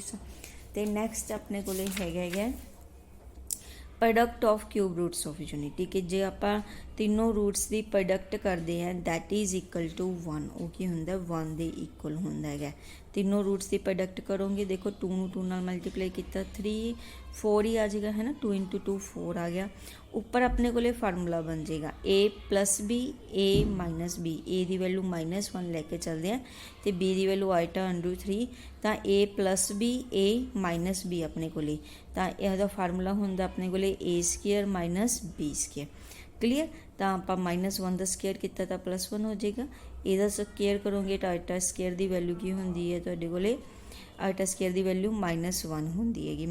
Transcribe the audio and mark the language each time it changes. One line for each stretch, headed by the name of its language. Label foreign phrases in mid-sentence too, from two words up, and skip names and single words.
Punjabi: ਤੇ ਨੈਕਸਟ ਆਪਣੇ ਕੋਲੇ ਹੈਗਾ
English: product of cube roots of unity,
Punjabi: ਕਿ ਜੇ ਆਪਾਂ ਤਿੰਨੋਂ ਰੂਟਸ ਦੀ ਪ੍ਰੋਡਕਟ ਕਰਦੇ ਹਾਂ
English: that is equal to
Punjabi: 1। ਉਹ ਕੀ ਹੁੰਦਾ 1 ਦੇ ਇਕੁਅਲ ਹੁੰਦਾ ਹੈਗਾ। ਤਿੰਨੋਂ ਰੂਟਸ ਦੀ ਪ੍ਰੋਡਕਟ ਕਰੋਗੇ, ਦੇਖੋ 2 ਨੂੰ 2 ਨਾਲ ਮਲਟੀਪਲਾਈ ਕੀਤਾ 3 4 ਹੀ ਆ ਜਾਏਗਾ, ਹੈ ਨਾ, 2 × 2 4 ਆ ਗਿਆ। ਉੱਪਰ ਆਪਣੇ ਕੋਲੇ ਫਾਰਮੂਲਾ ਬਣ ਜਾਏਗਾ a + b a - b। a ਦੀ ਵੈਲੂ -1 ਲੈ ਕੇ ਚੱਲਦੇ ਹਾਂ ਤੇ b ਦੀ ਵੈਲੂ ਆਈਟਾ ਅੰਡੂ 3, ਤਾਂ a + b a - b ਆਪਣੇ ਕੋਲੇ, ਤਾਂ ਇਹਦਾ ਫਾਰਮੂਲਾ ਹੁੰਦਾ ਆਪਣੇ ਕੋਲੇ a² - b²। ਕਲੀਅਰ? ਤਾਂ ਆਪਾਂ -1 ਦਾ ਸਕੇਅਰ ਕੀਤਾ ਤਾਂ +1 ਹੋ ਜਾਏਗਾ, ਇਹਦਾ ਸਕੇਅਰ ਕਰੋਗੇ ਤਾਂ
English: iota square
Punjabi: ਦੀ ਵੈਲੂ ਕੀ ਹੁੰਦੀ ਹੈ ਤੁਹਾਡੇ ਕੋਲੇ,
English: iota square
Punjabi: ਦੀ ਵੈਲੂ -1 ਹੁੰਦੀ ਹੈਗੀ।